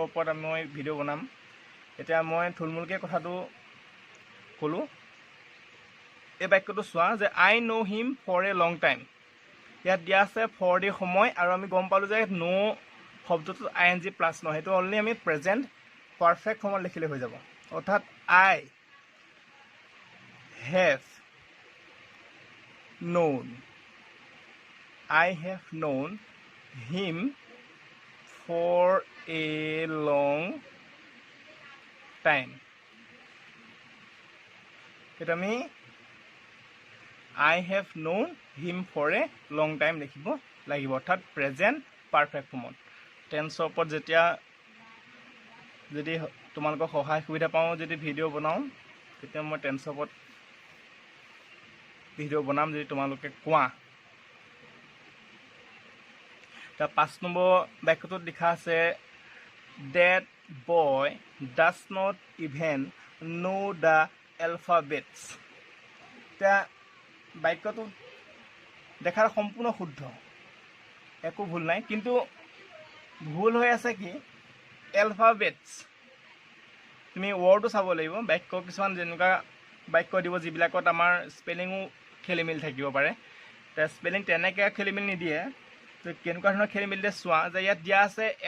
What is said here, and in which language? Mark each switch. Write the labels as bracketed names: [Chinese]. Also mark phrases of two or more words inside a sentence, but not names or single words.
[Assamese] ওপৰত মই ভিডিঅ' বনাম এতিয়া মই থুলমূলকৈ কথাটো ক'লোঁ এই বাক্যটো চোৱা যে [English] I know him for a long time [Assamese] ইয়াত দিয়া আছে ফৰ দি সময় আৰু আমি গম পালোঁ যে ন' শব্দটো ING প্লাছ নহয় সেইটো অনলি আমি [English] present perfect form [Assamese] লিখিলে হৈ যাব অৰ্থাৎ [English] I have known I have known him for a long time [Assamese] এটা আমি [English] I have known him for a long time [Assamese] লিখিব লাগিব অৰ্থাৎ [English] present perfect form [Assamese] টেন্সৰ ওপৰত যেতিয়া যদি তোমালোকৰ সহায় সুবিধা পাওঁ যদি ভিডিঅ' বনাওঁ তেতিয়া মই টেন্সৰ ওপৰত ভিডিঅ' বনাম যদি তোমালোকে কোৱা তাৰ 5 নম্বৰ বাক্যটোত লিখা আছে [English] that boy does not even know the alphabets [Assamese] এতিয়া বাক্যটো দেখাৰ সম্পূৰ্ণ শুদ্ধ একো ভুল নাই কিন্তু ভুল হৈ আছে কি এলফাবেটছ তুমি ৱৰ্ডটো চাব লাগিব বাক্য কিছুমান যেনেকুৱা বাক্য দিব যিবিলাকত আমাৰ স্পেলিঙো খেলি মেলি থাকিব পাৰে স্পেলিং তেনেকৈ খেলি মেলি নিদিয়ে তো কেনেকুৱা ধৰণৰ খেলি মেলি দিয়ে চোৱা যে ইয়াত দিয়া আছে